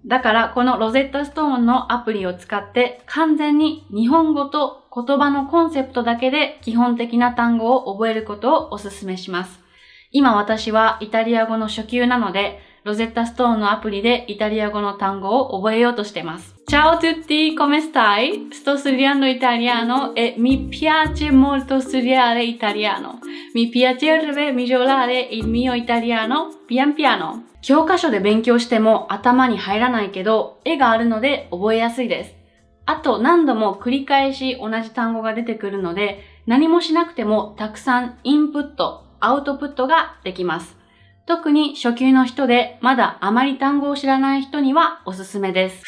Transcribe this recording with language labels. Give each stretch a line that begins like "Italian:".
Japanese: だからこのロゼッタストーンのアプリを使って完全に日本語と言葉のコンセプトだけで基本的な単語を覚えることをお勧めします。今私はイタリア語の初級なのでロゼッタストーンのアプリでイタリア語の単語を覚えようとしてます。
Italian: Ciao a tutti, come stai? Sto studiando italiano e mi piace molto studiare italiano. Mi piacerebbe migliorare il mio italiano pian piano.
Japanese: 教科書で勉強しても頭に入らないけど、絵があるので覚えやすいです。あと何度も繰り返し同じ単語が出てくるので、何もしなくてもたくさんインプット、アウトプットができます。特に初級の人でまだあまり単語を知らない人にはおすすめです。